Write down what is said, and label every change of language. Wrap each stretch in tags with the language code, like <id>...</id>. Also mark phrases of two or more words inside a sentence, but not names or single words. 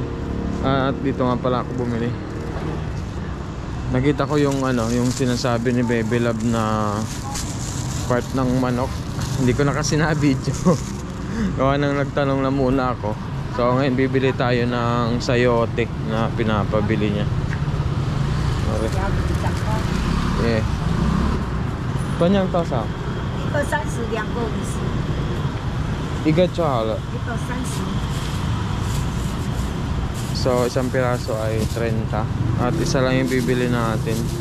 <tl>At dito nga pala ako bumili. Nakita ko yung yung sinasabi ni Baby Love na part ng manok. Hindi ko na kasi na-video. Gawa nang nagtanong na muna ako. So ngayon bibili tayo ng sayote na pinapabili niya. Okay. Yeah.</tl> <zh>分量多少？一个30，2个50。一个就好了。一个30。</zh> <tl>So isang piraso ay 30 at isa lang yung bibili natin.</tl>